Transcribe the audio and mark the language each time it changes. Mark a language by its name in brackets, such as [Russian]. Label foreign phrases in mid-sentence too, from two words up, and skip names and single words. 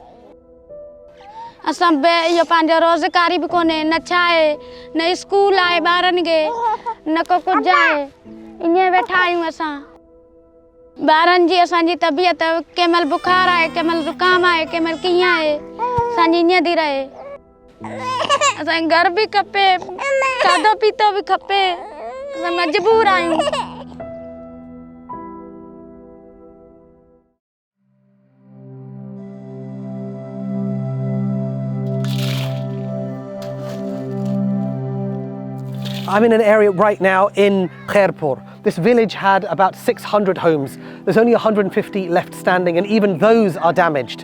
[Sindhi] असां इहो पंहिंजो रोज़गारी बि कोन्हे, न छा आहे, न स्कूल आहे ॿारनि खे, न को कुझु आहे, ईअं वेठा आहियूं असां। ॿारनि जी असांजी तबियत कंहिं महिल बुखार आहे, कंहिं महिल ज़ुकाम आहे, कंहिं महिल कीअं आहे, असांजी ईअं थी रहे। असांखे घर बि खपे, खाधो पीतो बि खपे, असां मजबूर आहियूं। [English] I'm in an area right now in Khairpur. This village had about 600 homes. There's only 150 left standing, and even those are damaged.